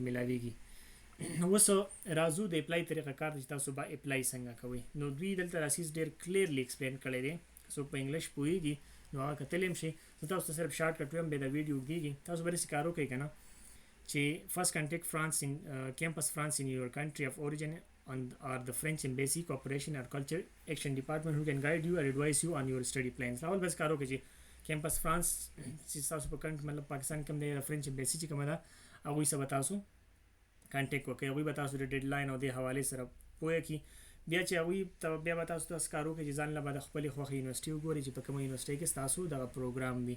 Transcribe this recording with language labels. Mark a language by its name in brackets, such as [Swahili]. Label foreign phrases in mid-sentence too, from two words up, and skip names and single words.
[Pashto] ملاویږي اوس راځو د اپلای طریقه کار چې تاسو به اپلای څنګه کوئ نو دوی دلته راسیز ډیر [English] clearly explain [Pashto] کړی دی څوک په انګلیش پوهیږي نو هغه کتلی هم شي زه تاسو ته صرف [English] short cut [Pashto] وایم بیا د ویډیو اوږدیږي تاسو به داسې کار وکړئ که نه چې [English] first contact France in Campus France in your country of origin or the French Embassy, Cooperation or Culture Action Department who can guide you or advise you on your study plans. [Pashto] اول بس کار وکړئ چې کیمپس فرانس چې تاسو په کنټ مطلب پاکستان کوم دی [English] French Embassy [Pashto] چې کومه ده هغوی سره به تاسو کانټیکټ وکړئ هغوی به تاسو د ډیډ لاین او د حوالې سره پوهه کړي بیا چې هغوی ته بیا به تاسو داسې کار وکړئ چې ځان له به د خپلې خوښې یونیورسټي وګورئ چې په کومه یونیورسټۍ کې ستاسو دغه پروګرام وي